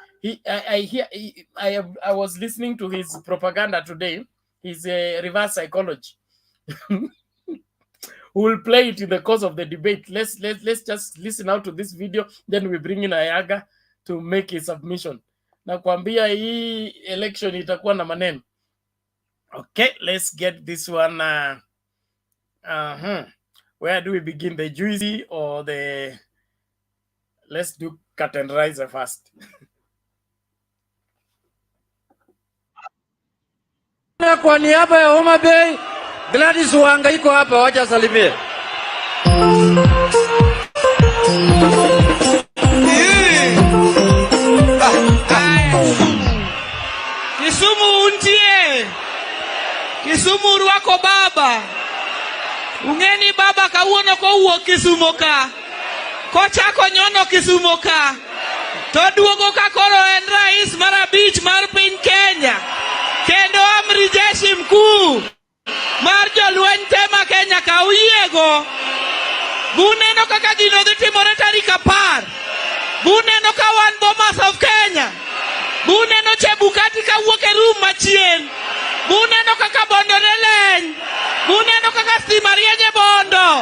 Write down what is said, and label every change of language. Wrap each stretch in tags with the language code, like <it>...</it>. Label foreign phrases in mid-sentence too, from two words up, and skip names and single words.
<en>I was listening to his propaganda today. His reverse psychology. We'll play it in the course of the debate. Let's just listen out to this video, then we bring in Ayaga to make his submission.</en> <sw>Na kuambia hii election itakuwa na maneno.</sw> <en>Okay, let's get this one. Where do we begin? The juicy or the... Let's do cut and riser first.</en> <sw>Kwa niaba ya Homa Bay, Gladys Wanga iko hapa, wacha salimie.</sw> <luo>Kisumu untie. Kisumu rwako baba. Ungeni baba kawuono ko wuok Kisumu ka. Kochako nyono Kisumu ka. To duogo ka koro en rais mar abich mar piny Kenya. Kendo</luo> <sw>amri jeshi mkuu</sw> <luo>mar jolweny tema Kenya ka uyiego. Buneno kaka gino dhi timore tarik 10. Buneno ka wan Bomas of Kenya. Buneno Chebukati ka wuok e rum machien. Buneno kaka bondo ne leny. Buneno kaka stima rieny e bondo.</luo>